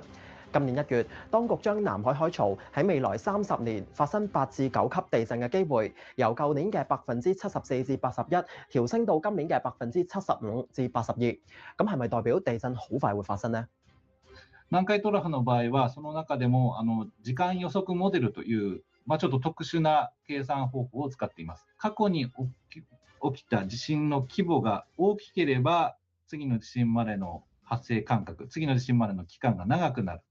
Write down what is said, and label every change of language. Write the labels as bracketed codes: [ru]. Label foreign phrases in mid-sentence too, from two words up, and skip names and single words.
[yue] 今年1月，當局將南海海槽喺未來30年發生8至9級地震嘅機會，由舊年嘅74%至81%調升到今年嘅75%至82%。咁係咪代表地震好快會發生呢？ [ja] 南海トラフの場合は、その中でも時間予測モデルという、ちょっと特殊な計算方法を使っています。過去に起きた地震の規模が大きければ、次の地震までの発生間隔、次の地震までの期間が長くなる。